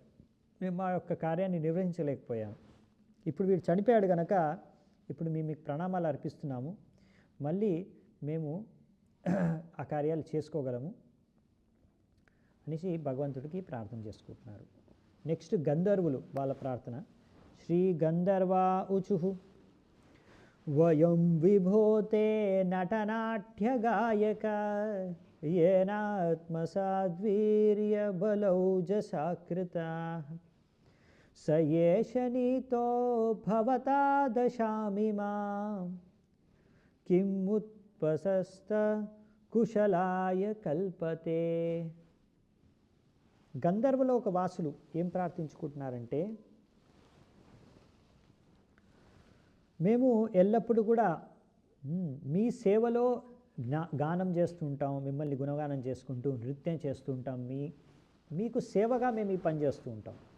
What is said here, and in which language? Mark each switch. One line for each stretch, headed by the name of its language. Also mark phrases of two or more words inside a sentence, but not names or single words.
Telugu: మేము మా యొక్క కార్యాన్ని నిర్వహించలేకపోయాము. ఇప్పుడు వీడు చనిపోయాడు కనుక ఇప్పుడు మేము మీకు ప్రణామాలు అర్పిస్తున్నాము, మళ్ళీ మేము ఆ కార్యాలు చేసుకోగలము అనేసి భగవంతుడికి ప్రార్థన చేసుకుంటున్నారు. నెక్స్ట్ గంధర్వులు వాళ్ళ ప్రార్థన.
Sanskrit: శ్రీ గంధర్వా ఉచుః వయం విభోతే నటనాట్య గాయక येनात्मसाद्वीर्य बलौजसाकृताः स एष नीतो भवता दशामिमां किमुत्पसस्त కుశలాయ కల్పతే.
Telugu: గంధర్వలోక వాసులు ఏం ప్రార్థించుకుంటున్నారంటే, మేము ఎల్లప్పుడూ కూడా మీ సేవలో గానం చేస్తూ ఉంటాం, మిమ్మల్ని గుణగానం చేసుకుంటూ నృత్యం చేస్తూ ఉంటాం, మీకు సేవగా మేము ఈ పని చేస్తూ ఉంటాం.